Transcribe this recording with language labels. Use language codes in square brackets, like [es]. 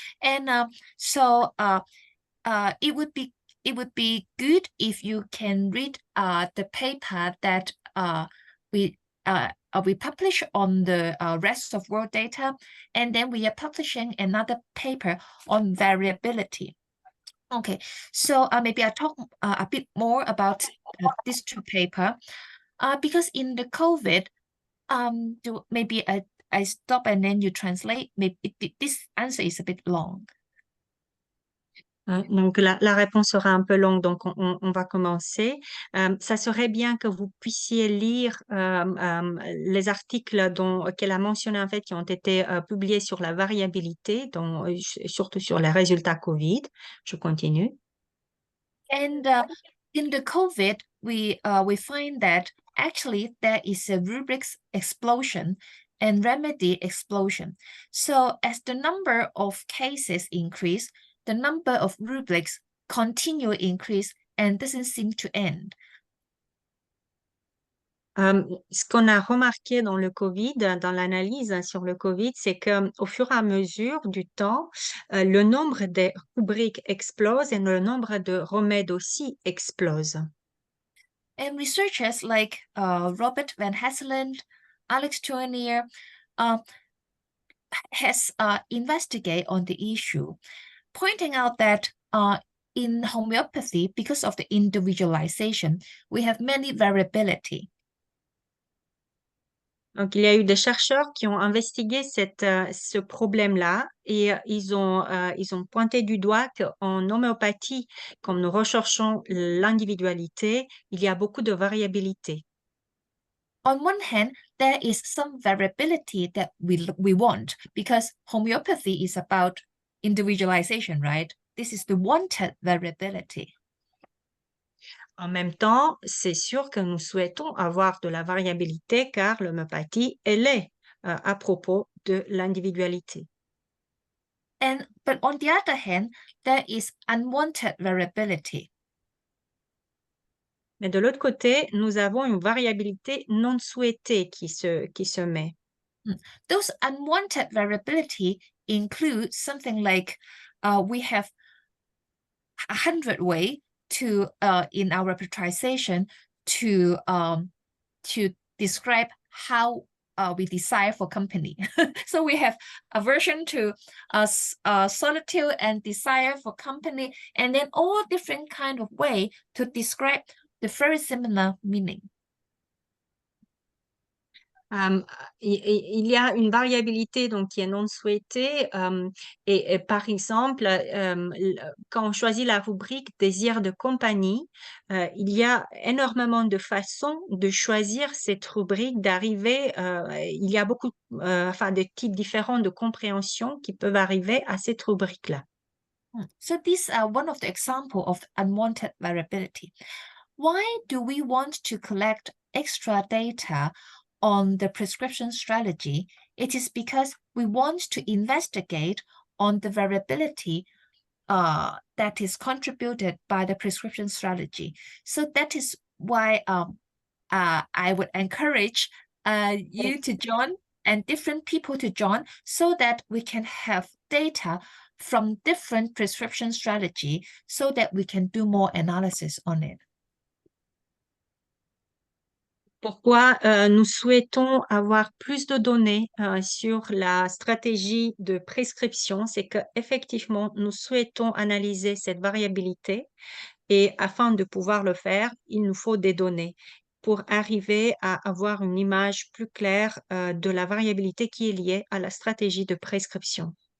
[en] And so it would be good if you can read the paper that we publish on the rest of world data, and then we are publishing another paper on variability. Okay, so maybe I talk a bit more about these two papers because in the COVID, maybe I stop and then you translate. Maybe this answer is a bit long. [fr] Donc, la réponse sera un peu longue, donc on va commencer. Ça serait bien que vous puissiez lire les articles qu'elle a mentionnés, en fait, qui ont été publiés sur la variabilité, surtout sur les résultats COVID. Je continue. [en] And in the COVID, we find that actually there is a rubrics explosion and remedy explosion. So as the number of cases increase, the number of rubrics continue increase and doesn't seem to end. [fr] Ce qu'on a remarqué dans le COVID, dans l'analyse sur le COVID, c'est qu'au fur et à mesure du temps, le nombre de rubriques explose et le nombre de remèdes aussi explose. [en] And researchers like Robert Van Hasseland, Alex Tournier has investigated on the issue, pointing out that in homeopathy, because of the individualization, we have many variability. [fr] Donc, il y a eu des chercheurs qui ont investigué ce problème-là et ils ont pointé du doigt qu'en homéopathie, comme nous recherchons l'individualité, il y a beaucoup de variabilité. [en] On one hand, there is some variability that we want because homeopathy is about individualization, right? This is the wanted variability. [fr] En même temps, c'est sûr que nous souhaitons avoir de la variabilité car l'homéopathie, elle est à propos de l'individualité. [en] But on the other hand, there is unwanted variability. [fr] Mais de l'autre côté, nous avons une variabilité non souhaitée qui se met. [en] Those unwanted variability include something like we have 100 ways to in our repertorization to describe how we desire for company. So we have aversion to solitude and desire for company, and then all different kind of way to describe the very similar meaning. [fr] Il y a une variabilité donc, qui est non souhaitée et par exemple, quand on choisit la rubrique désir de compagnie, il y a énormément de façons de choisir cette rubrique, d'arriver, il y a beaucoup de types différents de compréhension qui peuvent arriver à cette rubrique-là. [en] So these are one of the examples of unwanted variability. Why do we want to collect extra data on the prescription strategy? It is because we want to investigate on the variability that is contributed by the prescription strategy. So that is why I would encourage you to join and different people to join so that we can have data from different prescription strategy so that we can do more analysis on it. [fr] Pourquoi nous souhaitons avoir plus de données sur la stratégie de prescription, c'est qu'effectivement, nous souhaitons analyser cette variabilité et afin de pouvoir le faire, il nous faut des données pour arriver à avoir une image plus claire de la variabilité qui est liée à la stratégie de prescription.